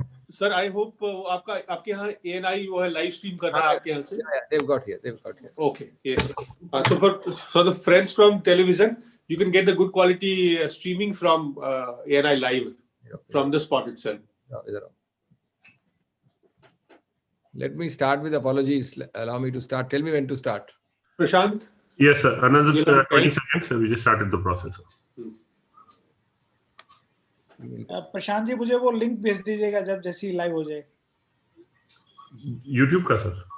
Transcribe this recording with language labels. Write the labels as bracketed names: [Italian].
[English] Sir, I hope [Hindi] आपके यहाँ ANI वो है live stream कर रहा है आपके यहाँ से. [English] Yeah, they've got here. Okay, yes. So for the friends from television, you can get the good quality streaming from ANI live from the spot itself. Let me start with apologies. Allow me to start. Tell me when to start. Prashant? Yes, sir. Another 20 seconds. We just started the process. [Hindi] Prashant ji मुझे वो link भेज दीजिएगा जब जैसी live हो जाए. YouTube का sir.